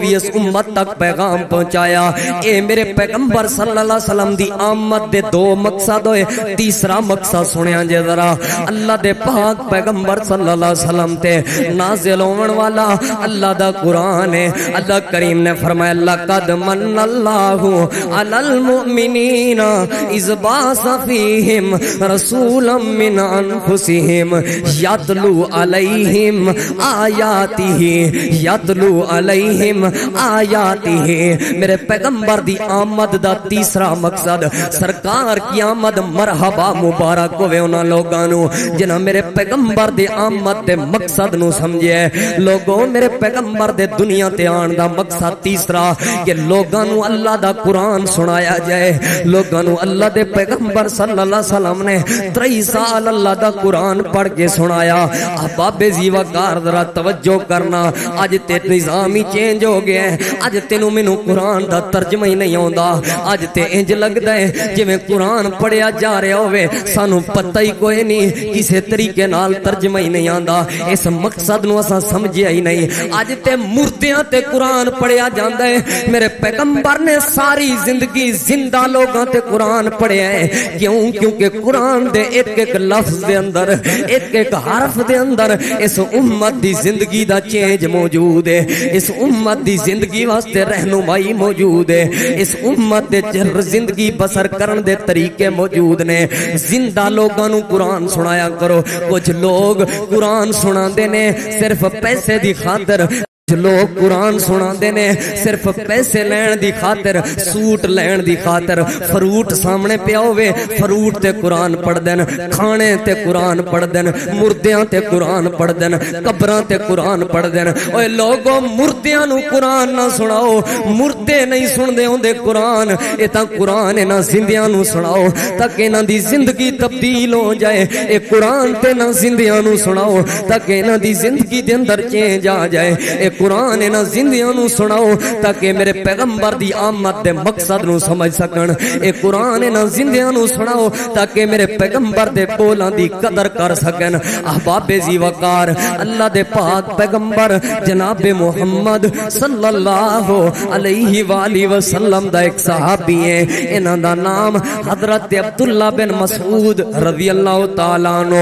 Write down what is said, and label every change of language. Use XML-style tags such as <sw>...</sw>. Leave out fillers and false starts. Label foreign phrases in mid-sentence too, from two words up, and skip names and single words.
<pa>بھی اس امت تک پیغام پہنچایا اے میرے پیغمبر</pa> <ar>صلی اللہ علیہ وسلم</ar> <pa>دی آمد دے دو مقصد ہوئے تیسرا مقصد سنیا جے ذرا اللہ دے پاک پیغمبر</pa> <ar>صلی اللہ علیہ وسلم</ar> <pa>تے نازل ہون والا اللہ دا قرآن ہے اللہ کریم نے فرمایا</pa> <ar>لقد من اللہ علی المؤمنین اذ بعث فیہم رسولا من انفسہم یتلو علیہم آیاتہ یتلو علیہم آیاتہ</ar> <pa>میرے پیغمبر دی آمد دا تیسرا مقصد</pa> <ur>سرکار کی آمد مرحبا</ur> <pa>مبارک ہوئے انہاں لوگاں نو جنہاں میرے پیغمبر دی آمد دے مقصد نو سمجھے لوگوں میرے پیغمبر دے دنیا تے آن دا مقصد تیسرا کہ لوگاں نو اللہ دا قرآن سنایا جائے لوگاں نو اللہ دے پیغمبر</pa> <ar>صلی اللہ علیہ</ar> <pa>وسلم نے 3 سال اللہ دا قرآن پڑھ کے سنایا احباب ذی وقار ذرا توجہ کرنا اج تے نظام ہی چینج ہو گیا ہے اج تینوں مینوں قرآن دا ترجمہ ہی نہیں آوندا اج تے انج لگدا ہے جویں قرآن پڑھیا جا رہا ہوے سانو پتہ ہی کوئی نہیں کسے طریقے نال ترجمہ ہی نہیں آندا اس مقصد نو اساں سمجھیا ہی نہیں اج اج تے مردیاں تے قرآن پڑھیا جاندا ہے. میرے پیغمبر نے ساری زندگی زندہ لوگاں تے قرآن پڑھیا ہے. کیوں؟ کیونکہ قرآن دے ایک ایک لفظ دے اندر ایک ایک حرف دے اندر اس امت دی زندگی دا چینج موجود ہے. اس امت دی زندگی واسطے رہنمائی موجود ہے. اس امت دے زندگی بسر کرن دے طریقے موجود نے. زندہ لوگاں نو قرآن سنایا کرو. کچھ لوگ قرآن سناندے نے صرف پیسے دی خاطر. لوگ قرآن سناندے نے صرف پیسے لین دی خاطر، سوٹ لین دی خاطر. فروٹ سامنے پیا ہوئے فروٹ تے قرآن پڑھ دین، کھانے تے قرآن پڑھ دین، مردیاں تے قرآن پڑھ دین، قبراں تے قرآن پڑھ دین. اوے لوگوں مردیاں نو قرآن نہ سناؤ. مردے نہیں سن دے ہوندے قرآن. اے تاں قرآن انہاں زندیاں نو سناؤ تاکہ انہاں دی زندگی تبدیل ہو جائے. اے قرآن تے نہ زندیاں نو سناؤ تاکہ انہاں دی زندگی دے اندر چینج آ جائے. اے قرآن انہاں زندیاں نو سناؤ تاکہ میرے پیغمبر دی آمد دے مقصد نو سمجھ سکن. اے قرآن انہاں زندیاں نو سناؤ تاکہ میرے پیغمبر دے بولاں دی قدر کر سکن. احباب ذی وقار، اللہ دے پاک پیغمبر جناب محمد</pa> <ar>صلی اللہ علیہ وآلہ وسلم</ar> <pa>دا ایک صحابی ہے. انہاں دا نام حضرت عبداللہ بن مسعود</pa> <ar>رضی اللہ تعالیٰ عنہ.</ar>